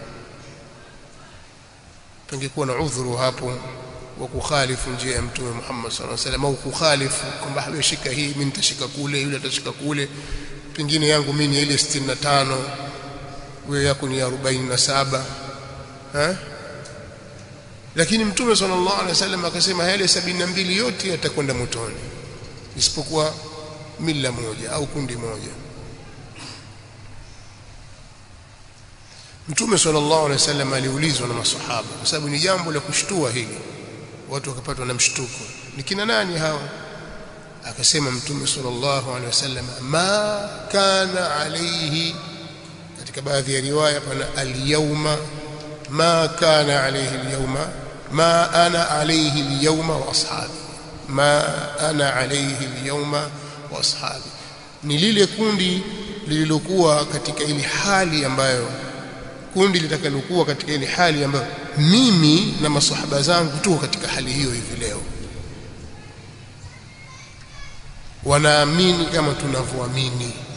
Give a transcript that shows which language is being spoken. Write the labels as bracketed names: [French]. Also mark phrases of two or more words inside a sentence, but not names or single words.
[Swahili] Pangekuwa na udhuru hapo wa kukhalifu njia ya Mtume Muhammad [Arabic] صلى الله عليه وسلم, [Swahili] au kukhalifu kwamba wewe shika hii, mimi nitashika kule, yule atashika kule, pengine yangu mimi ile 65, wewe yako ni 47, lakini Mtume [Arabic] صلى الله عليه وسلم [Swahili] akasema yale 72 yote yatakwenda motoni isipokuwa mila moja au kundi moja. Mtume [Arabic] صلى الله عليه وسلم [Swahili] aliulizwa na maswahaba, kwa sababu ni jambo la kushtua hili, watu wakapatwa na mshtuko, ni kina nani hawa? Akasema Mtume [Arabic] صلى الله عليه وسلم, ما كان عليه, [Swahili] katika baadhi ya riwaya pana al-yawma, [Arabic] ما كان عليه اليوم ما أنا عليه اليوم وأصحابي ما أنا عليه اليوم وأصحابي. [Swahili] Ni lile kundi lililokuwa katika ile hali ambayo, kundi litakalokuwa katika ile hali ambayo mimi na maswahaba zangu tuko katika hali hiyo hivi leo, wanaamini kama tunavyoamini.